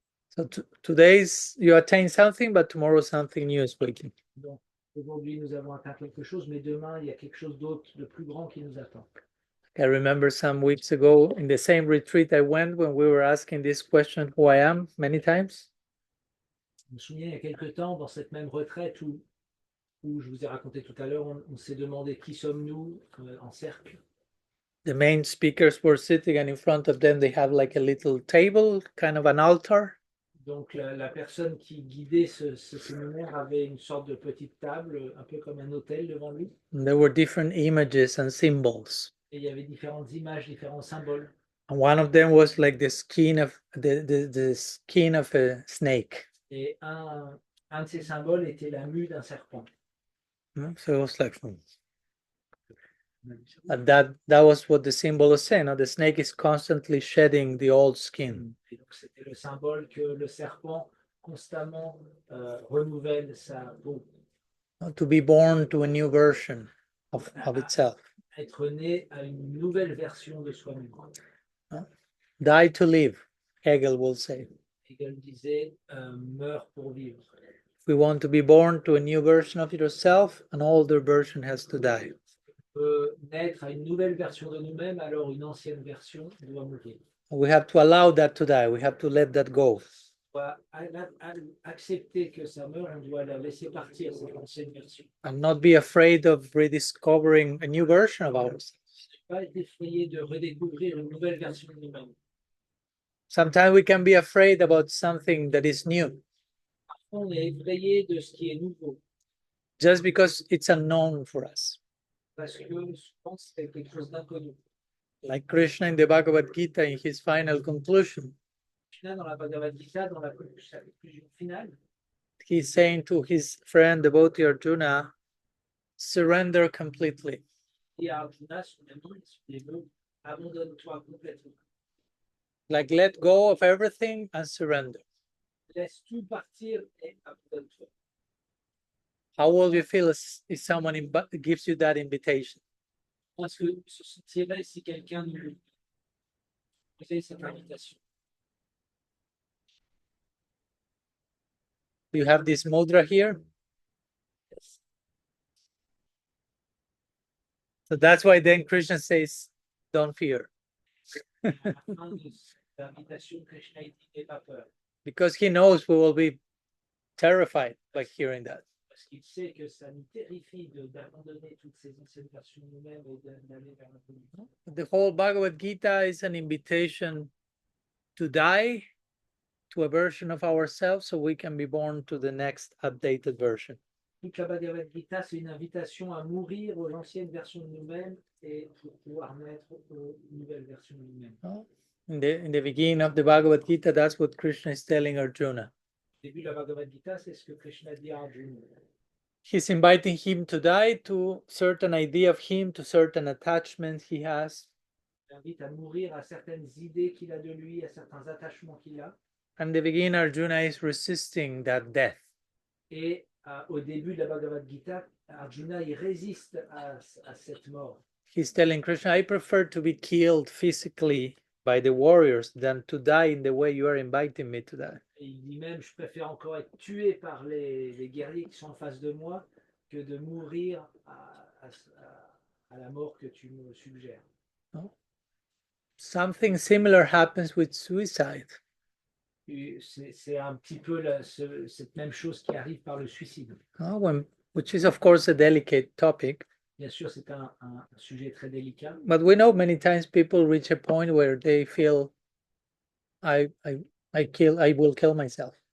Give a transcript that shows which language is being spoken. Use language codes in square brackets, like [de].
[en] So today's you attain something, but tomorrow something new is waiting. [fr] Donc aujourd'hui nous avons atteint quelque chose, mais demain il y a quelque chose d'autre, de plus grand qui nous attend. [en] I remember some weeks ago in the same retreat I went when we were asking this question, who I am, many times. [fr] Je me souviens il y a quelque temps dans cette même retraite où je vous ai raconté tout à l'heure, on s'est demandé qui sommes-nous en cercle. [en] The main speakers were sitting, and in front of them they have like a little table, kind of an altar. [fr] Donc la personne qui guidait ce séminaire avait une sorte de petite table, un peu comme un hôtel devant lui. [en] And there were different images and symbols. [fr] Et il y avait différentes images, différents symboles. [en] And one of them was like the skin of the skin of a snake. [fr] Et un de ces symboles était la mue d'un serpent. [en] So it was like, and that was what the symbol was saying. The snake is constantly shedding the old skin. [fr] Et donc c'était le symbole que le serpent constamment renouvelle sa peau. [en] To be born to a new version of itself. [fr] Être né à une nouvelle version de soi-même. [en] Die to live, Hegel will say. [fr] Hegel disait meurt pour vivre. [en] If we want to be born to a new version of yourself, an older version has to die. [fr] On peut naître à une nouvelle version de nous-mêmes, alors une ancienne version doit mourir. [en] We have to allow that to die. We have to let that go. [fr] On doit accepter que ça meurt, on doit la laisser partir, cette ancienne version. [en] And not be afraid of rediscovering a new version of ourselves. [fr] Ne pas être effrayé de redécouvrir une nouvelle version de nous-mêmes. [en] Sometimes we can be afraid about something that is new, [fr] Parfois, on est effrayé de ce qui est nouveau, [en] just because it's unknown for us. [fr] parce que je pense que c'est quelque chose d'inconnu. [en] Like Krishna in the Bhagavad Gita, in his final conclusion, [fr] Krishna, dans la Bhagavad Gita, dans la conclusion finale, [en] he's saying to his friend devotee Arjuna, surrender completely. [fr] dit à Arjuna, son ami, son dévot, abandonne-toi complètement. [en] Like let go of everything and surrender. [fr] Laisse tout partir et abandonne-toi. [en] How will you feel if someone gives you that invitation? [fr] Parce que se sentirait si quelqu'un nous faisait cette invitation. [en] You have this mudra here. Yes. So that's why then Krishna says, don't fear. [fr] À la fin de cette invitation, Krishna dit n'aie pas peur, [en] Because he knows we will be terrified by hearing that. [fr] parce qu'il sait que ça nous terrifie d'abandonner toutes ces anciennes versions de nous-mêmes et d'aller vers l'inconnu. [en] The whole Bhagavad Gita is an invitation to die to a version of ourselves so we can be born to the next updated version. [fr] Toute la Bhagavad Gita, c'est une invitation à mourir aux anciennes versions de nous-mêmes et pour pouvoir naître aux nouvelles versions de nous-mêmes. [en] In the beginning of the Bhagavad Gita, that's what Krishna is telling Arjuna. [fr] Au début de la Bhagavad Gita, c'est ce que Krishna dit à Arjuna. [en] He's inviting him to die to certain idea of him, to certain attachments he has. [fr] Il invite à mourir à certaines idées qu'il a de lui, à certains attachements qu'il a. [en] And the beginning, Arjuna is resisting that death. [fr] Et au début de la Bhagavad Gita, Arjuna il résiste à cette mort. [en] He's telling Krishna, I prefer to be killed physically by the warriors than to die in the way you are inviting me to die. [fr] Et il dit même, je préfère encore être tué par les guerriers qui sont en face de moi que de mourir à la mort que tu me suggères. [en] Something similar happens with suicide. [fr] C'est un petit peu cette même chose qui arrive par le suicide. [en] Which is of course a delicate topic. [fr] Bien sûr, c'est un sujet très délicat. [en] But we know many times people reach a point where they feel, I will kill myself.